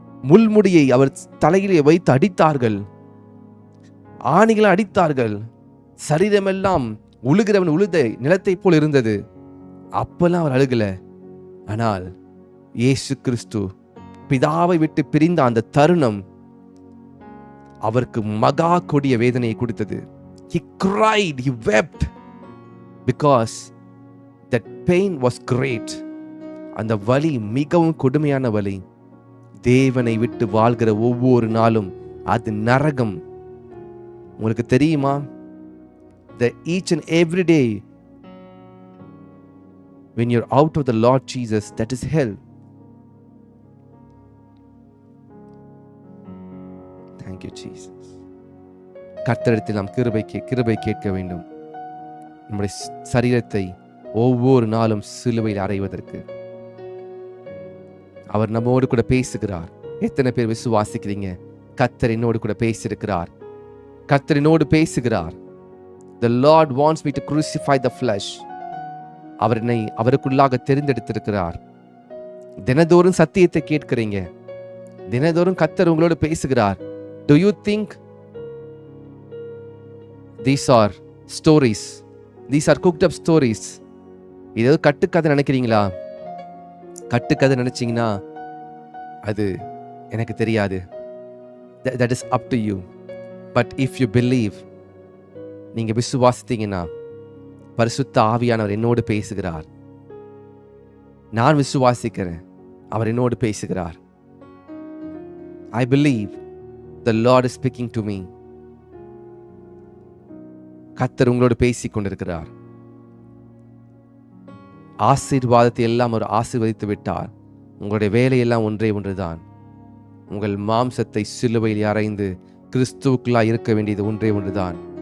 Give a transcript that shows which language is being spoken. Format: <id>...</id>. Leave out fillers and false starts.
<ta>முள்முடியை அவர் தலையிலே வைத்து அடித்தார்கள், ஆணிகளை அடித்தார்கள். சரீரமெல்லாம் உழுகிறவன் உழுத நிலத்தை போல் இருந்தது. அப்பெல்லாம் அவர் அழுகல. ஆனால் இயேசு கிறிஸ்து பிதாவை விட்டு பிரிந்த அந்த தருணம் அவருக்கு மகா கொடிய வேதனையை கொடுத்தது.</ta> <en>He cried, he wept because that pain was great.</en> <ta>அந்த வலி மிகவும் கொடுமையான வலி. தேவனை விட்டு வாழ்கிற ஒவ்வொரு நாளும் அது நரகம். உங்களுக்கு தெரியுமா?</ta> <en>The each and every day when you're out of the Lord Jesus, that is hell. Thank you Jesus.</en> <ta>கர்த்தரிடத்தில் நாம் கிருபை கேட்க வேண்டும். நம்முடைய சரீரத்தை ஒவ்வொரு நாளும் சிலுவையில் அறைவதற்கு அவர் நம்மோடு கூட பேசுகிறார். எத்தனை பேர் விசுவாசிக்கிறீங்க? கர்த்தர் என்னோடு கூட பேசியிருக்கிறார். கர்த்தர் என்னோடு பேசுகிறார்.</ta> <en>The Lord wants me to crucify the flesh.</en> <ta>அவர் என்னை அவருக்குள்ளாக தெரிந்தெடுத்திருக்கிறார். தினதோறும் சத்தியத்தை கேட்கிறீங்க. தினதோறும் கர்த்தர் உங்களோடு பேசுகிறார்.</ta> <en>Do you think these are stories? These are cooked up stories.</en> <ta>இது கட்டுக்கதை நினைக்கிறீங்களா? கட்டுக்கதை நினைச்சீங்கன்னா அது எனக்கு தெரியாது.</ta> <en>That is up to you. But if you believe,</en> <ta>நீங்க விசுவாசித்தீங்கன்னா பரிசுத்த ஆவியானவர் என்னோடு பேசுகிறார். நான் விசுவாசிக்கிறேன், அவர் என்னோடு பேசுகிறார்.</ta> <en>I believe the Lord is speaking to me.</en> <ta>கர்த்தர் உங்களோடு பேசிக் கொண்டிருக்கிறார். ஆசீர்வாதத்தை எல்லாம் அவர் ஆசீர்வதித்து விட்டார். உங்களுடைய வேலையெல்லாம் ஒன்றே ஒன்றுதான். உங்கள் மாம்சத்தை சிலுவையில் அறைந்து கிறிஸ்துவுக்குள்ளா இருக்க வேண்டியது ஒன்றே ஒன்றுதான்.</ta>